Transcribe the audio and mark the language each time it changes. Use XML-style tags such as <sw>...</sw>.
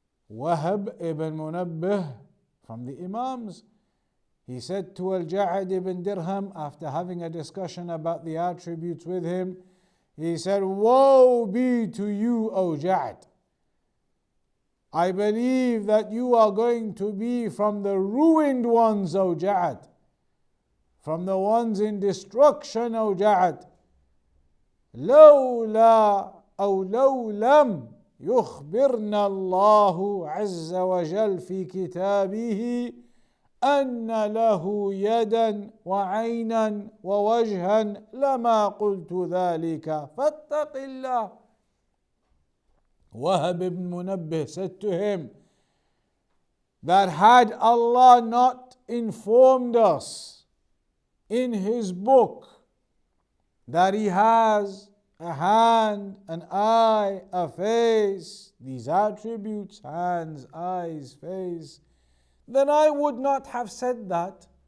<en>Wahab ibn Munabbih from the Imams, he said to Al-Ja'ad ibn Dirham, after having a discussion about the attributes with him, he said, woe be to you, O Ja'ad. I believe that you are going to be from the ruined ones, O Ja'ad, from the ones in destruction, O Ja'ad.</en> <ar>لولا أو لو لم يخبرنا الله عز وجل في كتابه أن له يدا وعينا ووجها لما قلت ذلك فاتق الله.</ar> <en>Wahab ibn Munabbih said to him that had Allah not informed us in His book that He has a hand, an eye, a face, these attributes, hands, eyes, face, then I would not have said that.</en>